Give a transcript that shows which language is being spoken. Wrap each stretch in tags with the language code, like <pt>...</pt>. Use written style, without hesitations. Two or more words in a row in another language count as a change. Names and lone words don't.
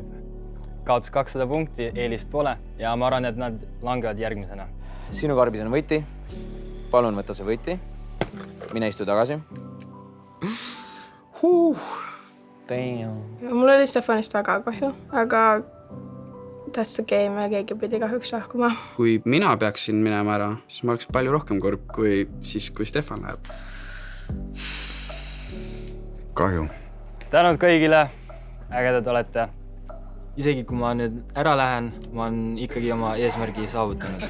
<et>Kaotas 200 punkti, eelist pole ja ma arvan, et nad langevad järgmisena. Sinu karbis on võti. Palun võta see võti. Mine istu tagasi. Mul oli Stefanist väga kahju, aga</et> <en>that's the game</en> <et>ja keegi pidi kahjuks lahkuma. Kui mina peaksin minema ära, siis ma oleks palju rohkem kurb kui siis, kui Stefan läheb. Kahju. Tänud kõigile, ägedad olete. Isegi kui ma nüüd ära lähen, ma olen ikkagi oma eesmärgi saavutanud.</et>